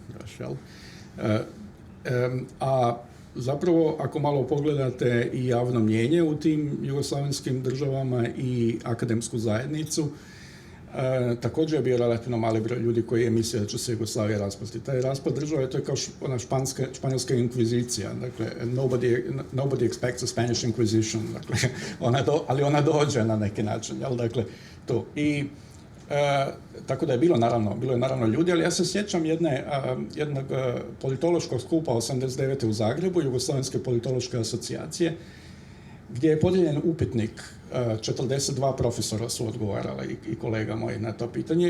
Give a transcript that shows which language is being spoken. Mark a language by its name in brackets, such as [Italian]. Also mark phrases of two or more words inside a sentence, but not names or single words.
[Croatian] A zapravo, ako malo pogledate i javno mnijenje u tim jugoslavenskim državama i akademsku zajednicu, također je bio relativno mali broj ljudi koji je mislio da će se Jugoslavija raspasti. Taj raspad države, to je kao ona španjolska inkvizicija. Dakle, [English] nobody expects a Spanish Inquisition. [Croatian] Dakle, ali ona dođe na neki način. Jel? Dakle, to. I tako da je bilo je naravno ljudi, ali ja se sjećam jednog politološkog skupa 89. u Zagrebu, Jugoslavenske politološke asocijacije, gdje je podijeljen upitnik, 42 profesora su odgovarali i kolega moji na to pitanje.